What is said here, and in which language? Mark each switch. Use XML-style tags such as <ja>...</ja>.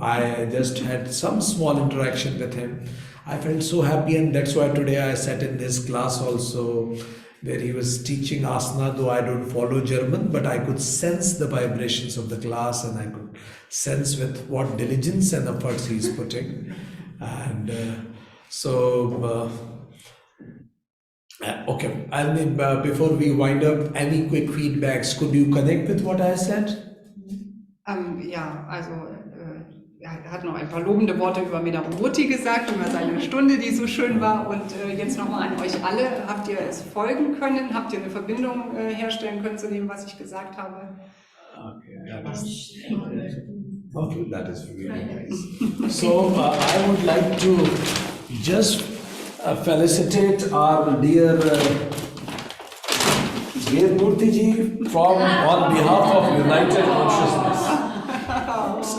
<en>I just had some small interaction with him. I felt so happy, and that's why today I sat in this class also, where he was teaching asana, though I don't follow German, but I could sense the vibrations of the class, and I could sense with what diligence and efforts he's putting. And okay, I mean, before we wind up, any quick feedbacks? Could you connect with what I said?</en> <de>Ja, also er hat noch ein paar lobende Worte über Murthy gesagt, über seine Stunde, die so schön war. Und jetzt nochmal an euch alle. Habt ihr es folgen können? Habt ihr eine Verbindung herstellen können zu dem, was ich gesagt habe?</de> <en>Okay, that is really nice. So I would like to just felicitate our dear Murthy ji from on behalf of United Consciousness.</en>